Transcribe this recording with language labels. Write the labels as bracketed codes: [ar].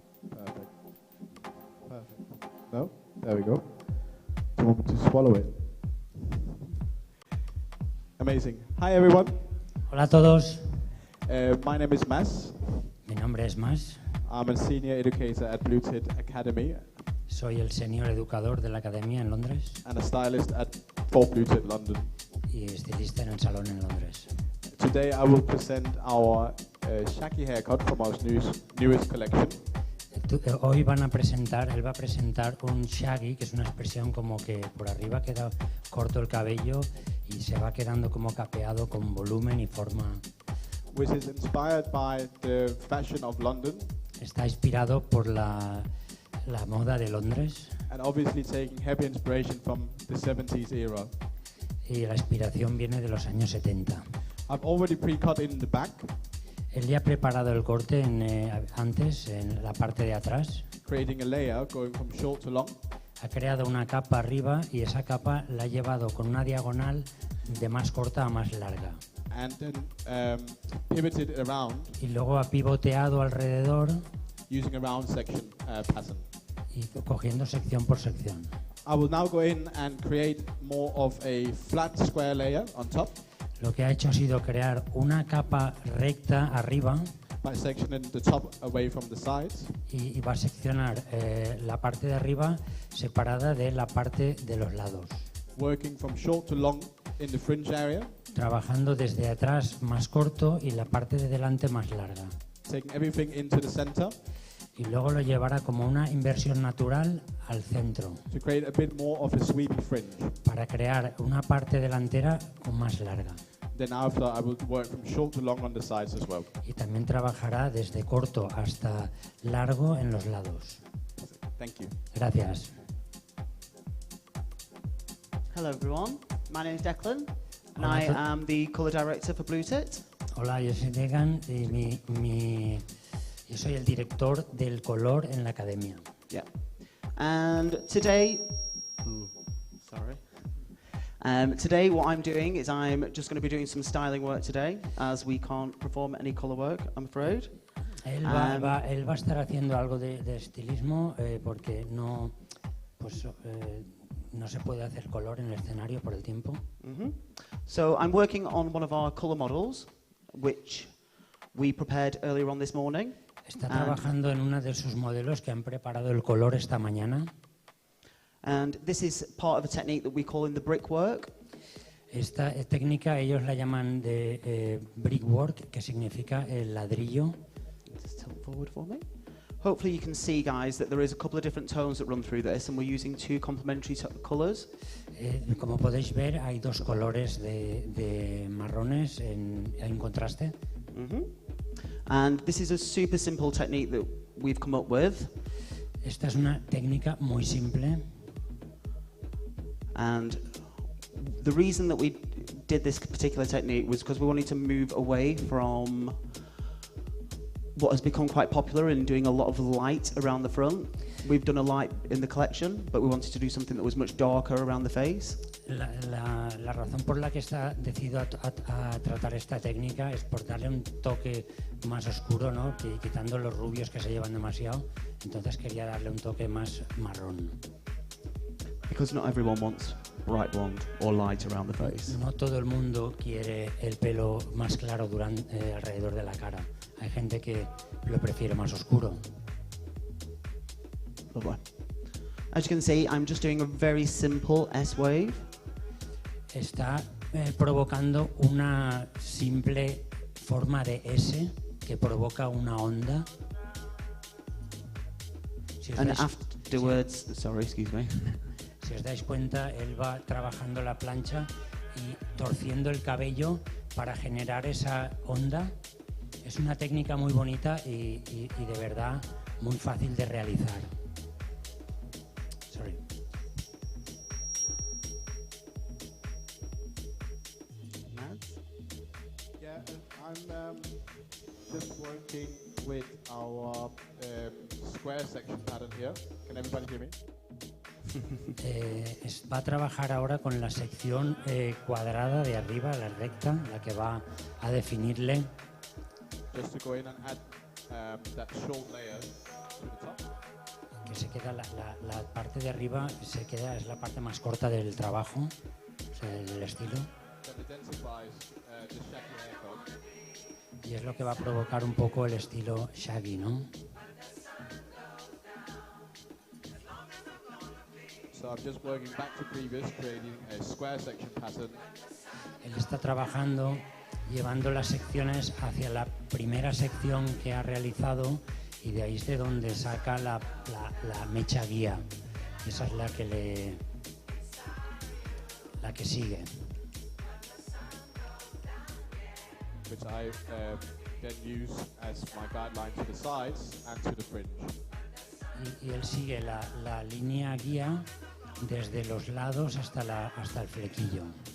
[en] Perfect. Perfect. No? There we go. Do you want me to swallow it? Amazing. Hi, everyone. [es] Hola a todos. [en] My name is Mas. [es] Mi nombre es Mas. [en] I'm a senior educator at Blue Tit Academy. [es] Soy el senior educador de la academia en Londres. [en] And a stylist for Blue Tit London. [es] Y estilista en el salón en Londres. [en] Today I will present our shaggy haircut from our newest collection. [es] Hoy él va a presentar un shaggy, que es una expresión como que por arriba queda corto el cabello y se va quedando como capeado con volumen y forma. [en] Which is inspired by the fashion of London. [es] Está inspirado por la moda de Londres. [en] And obviously taking heavy inspiration from the 70s era. [es] Y la inspiración viene de los años 70. [en] I've already pre-cut in the back. [es] Él ya ha preparado el corte antes en la parte de atrás. [en] Creating a layer going from short to long. [es] Ha creado una capa arriba y esa capa la ha llevado con una diagonal de más corta a más larga. [en] And then pivoted around. [es] Y luego ha pivoteado alrededor. [en] Using a round section pattern. [es] Y cogiendo sección por sección. [en] I will now go in and create more of a flat square layer on top. [es] Lo que ha hecho ha sido crear una capa recta arriba. [en] By sectioning the top away from the sides. [es] Y va a seccionar la parte de arriba separada de la parte de los lados. [en] Working from short to long in the fringe area. [es] Trabajando desde atrás más corto y la parte de delante más larga. [en] Taking everything into the center. [es] Y luego lo llevará como una inversión natural al centro. [en] To create a bit more of a sweepy fringe. [es] Para crear una parte delantera más larga. [en] Then after I will work from short to long on the sides as well. [es] Y también trabajará desde corto hasta largo en los lados. [en] Thank you. [es] Gracias. [en] Hello, everyone. My name is Declan, and I am the colour director for Blue Tit. [es] Hola, yo soy Declan y yo soy el director del color en la academia. [en] Yeah. And today, Today what I'm doing is I'm just going to be doing some styling work today, as we can't perform any colour work, I'm afraid. [es] Él va a estar haciendo algo de estilismo porque no se puede hacer color en el escenario por el tiempo. [en] So I'm working on one of our colour models, which we prepared earlier on this morning. [es] Está trabajando en uno de sus modelos que han preparado el color esta mañana. [en] And this is part of a technique that we call in the brickwork. [es] Esta técnica ellos la llaman de brickwork, que significa el ladrillo. [en] Just tilt forward for me. Hopefully you can see, guys, that there is a couple of different tones that run through this, and we're using two complementary colours. [es] Como podéis ver, hay dos colores de marrones en contraste. [en] And this is a super simple technique that we've come up with. [es] Esta es una técnica muy simple. [en] And the reason that we did this particular technique was because we wanted to move away from what has become quite popular in doing a lot of light around the front. We've done a light in the collection, but we wanted to do something that was much darker around the face. [es] La razón por la que está decidido a tratar esta técnica es por darle un toque más oscuro, ¿no? Quitando los rubios que se llevan demasiado. Entonces quería darle un toque más marrón. [en] Because not everyone wants bright blonde or light around the face. [es] No todo el mundo quiere el pelo más claro alrededor de la cara. Hay gente que lo prefiere más oscuro. [en] Lovely. As you can see, I'm just doing a very simple S-wave. [es] Está provocando una simple forma de S que provoca una onda. [en] And afterwards, sorry, excuse me. [es] Si os dais cuenta, él va trabajando la plancha y torciendo el cabello para generar esa onda. Es una técnica muy bonita y de verdad muy fácil de realizar. [en] Sorry. Yeah, I'm just working with our square section pattern here. Can everybody hear me? [es] Va a trabajar ahora con la sección cuadrada de arriba, la recta, la que va a definirle. [en] Just to go in and add that short layer to the top. [es] Que se queda la parte de arriba es la parte más corta del trabajo, o sea, del estilo. [en] That identifies the shaggy haircut. [es] Y es lo que va a provocar un poco el estilo shaggy, ¿no? [en] So I'm just working back to previous, creating a square section pattern. [es] Él está trabajando, llevando las secciones hacia la primera sección que ha realizado y de ahí es de donde saca la mecha guía. Esa es la que sigue. [en] Which I then use as my guideline to the sides and to the fringe. [es] Y él sigue la línea guía desde los lados hasta el flequillo.